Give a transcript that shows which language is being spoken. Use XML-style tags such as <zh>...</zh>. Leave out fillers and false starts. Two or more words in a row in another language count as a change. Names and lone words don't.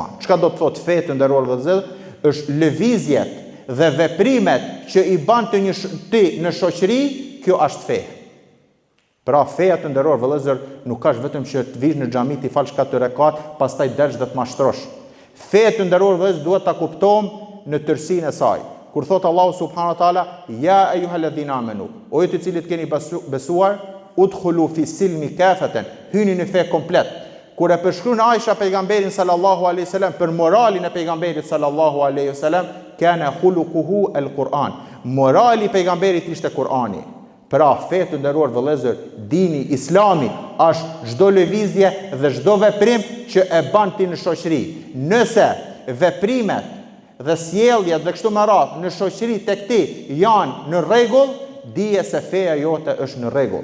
<sq>Çka do të thotë fe të nderuar vëllezër? Është lëvizjet dhe veprimet që i bën ti në shoqëri, kjo është fe. Pra feja të nderuar vëllezër nuk ka vetëm që të vish në xhami ti falsh 4 rekat, pastaj delsh dhe të mashtrosh. Feja të nderuar vëllezër duhet ta kuptojmë në tërësinë e saj. Kur thot</sq> <ar>الله سبحانه وتعالى، يا أيها الذين آمنوا,</ar> <sq>o ju të cilët keni besuar,</sq> <ar>ادخلوا في السلم كافة,</ar> <sq>hyni në fe komplet. Kur e përshkruan Aisha pejgamberin</sq> <ar>صلى الله عليه وسلم</ar> <sq>për moralin e pejgamberit</sq> <ar>صلى الله عليه وسلم, كان خلقه القرآن.</ar> <sq>Morali i pejgamberit ishte Kurani. Pra, fe të nderuar vëllezër, dini Islami është çdo lëvizje dhe çdo veprim që e bën ti në shoqëri. Nëse veprimet dhe sjelljet dhe kështu me radhë në shoqëri tek ti janë në rregull, dije se feja jote është në rregull.</sq>